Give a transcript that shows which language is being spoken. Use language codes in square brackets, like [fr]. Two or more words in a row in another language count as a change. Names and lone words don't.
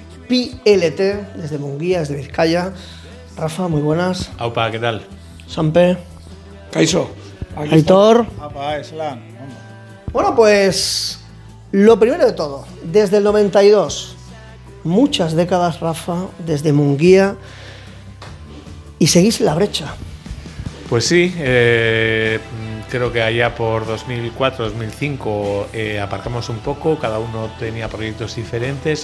[es] PLT, desde Munguía, desde Vizcaya. Rafa, muy buenas. Aupa, ¿qué tal? Sampe. [eu] Kaixo. Aitor. Apa, eslan. [es] Bueno, pues lo primero de todo, desde el 92, muchas décadas, Rafa, desde Munguía, y seguís en la brecha. Pues sí, creo que allá por 2004-2005 aparcamos un poco, cada uno tenía proyectos diferentes.